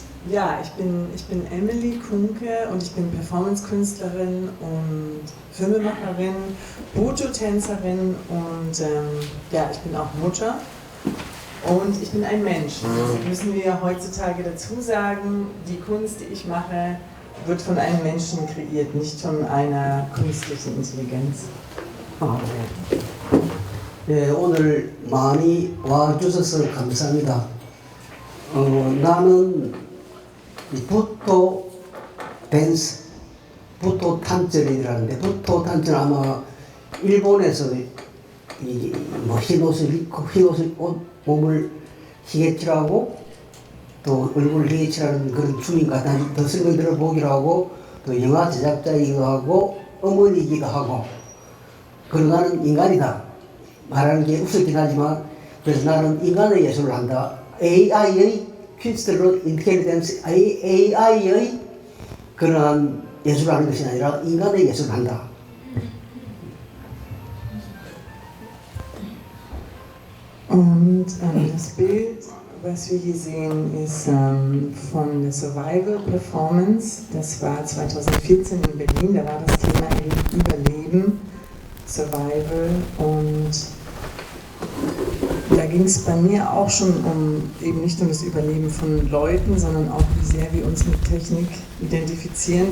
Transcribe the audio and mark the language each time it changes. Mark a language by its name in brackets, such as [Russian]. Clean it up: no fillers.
[German] Ja, ich bin Emily Kunke und ich bin Performance-Künstlerin und Filmemacherin, Buto-Tänzerin und ja, ich bin auch Mutter. Und ich bin ein Mensch. Das müssen wir heutzutage dazu sagen. Die Kunst, die ich mache, wird von einem Menschen kreiert, nicht von einer künstlichen Intelligenz. [Korean] 네, 오늘 많이 와주셔서 감사합니다. 나는 부토 댄스, 부토 탄전이라는데 부토 탄전 아마 일본에서 흰 옷을 입고 몸을 희게 칠하고 또 얼굴을 희게 칠하는 그런 춤인가 더 설명 들어보기로 하고 또 영화 제작자이기도 하고 어머니이기도 하고 그리고 나는 인간이다 말하는 게 우습긴 하지만 그래서 나는 인간의 예술을 한다. AI의 퀸스텔로 인텔리전스 AI의 그러한 예술을 하는 것이 아니라 인간의 예술을 한다. [German] Und das Bild, was wir hier sehen, ist von der Survival Performance. Das war 2014 in Berlin, da war das Thema Überleben, Survival. Und da ging es bei mir auch schon eben nicht um das Überleben von Leuten, sondern auch, wie sehr wir uns mit Technik identifizieren.